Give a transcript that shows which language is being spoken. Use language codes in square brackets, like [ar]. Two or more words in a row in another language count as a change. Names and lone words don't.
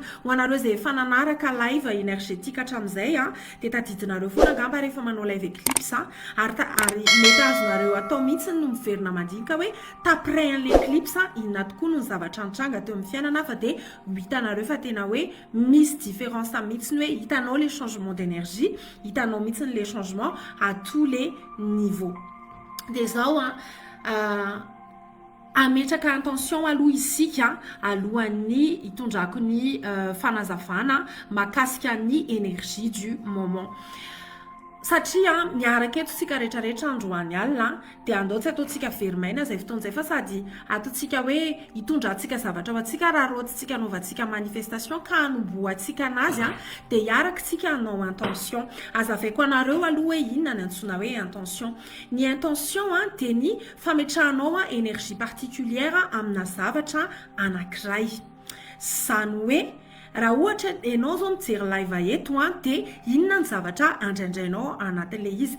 [mg] ho anareo zay efa nanaraka [fr] live énergétique [mg] hatramin'izay dia tadidinareo foana angamba rehefa manao [fr] live éclipse [mg] ary mety azonareo atao mihitsy no miverina mandinika hoe [fr] taprès l'éclipse [mg] inona tokoa no ny zavatra mitranga teo amin'ny fiainana fa dia hitanareo fa tena hoe misy différence mihitsy ny hoe hitanao [fr] les changements d'énergie [mg] hitanao mihitsy [fr] les changements à tous les niveaux [mg] dia zao ametraka intention aloha isika alohan'ny hitondrako ny fanazavana mahakasika ny [fr] énergie du moment [mg] satria miaraka eto tsika rehetrarehetra androany alina dia andao tsy ataontsika verimaina zay fotoan'izay fa sady ataontsika hoe hitondrantsika zavatra ho atsika raha roatsika anaovantsika manifestation ka hanomboantsika anazy dia hiaraka tsika hanao intention azavaiko anareo aloha hoe inona ny antsoina hoe intention ny intention dia ny fametrahanao [fr] énergie particulière [mg] amina zavatra anankiray zany hoe raha ohatra ianao zao mijery live eto dia inona ny zavatra andraindrainao anatin'le izy